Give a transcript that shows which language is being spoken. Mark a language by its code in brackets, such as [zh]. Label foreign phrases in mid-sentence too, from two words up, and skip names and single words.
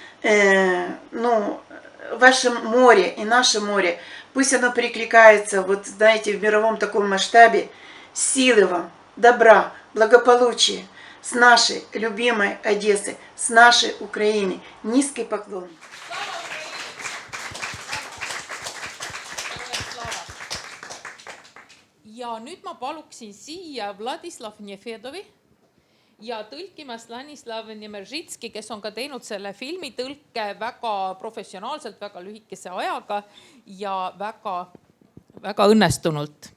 [ru] Ваше море и наше море, пусть оно перекликается, вот знаете, в мировом таком масштабе. Силы вам, добра, благополучия с нашей любимой Одессы, с нашей Украины. Низкий поклон. [et] Ja nüüd ma paluksin siia Vladislav Nefedovi ja tõlkima Stanislav Nemeržitski, kes on ka teinud selle filmi tõlke väga professionaalselt, väga lühikese ajaga ja väga õnnestunult.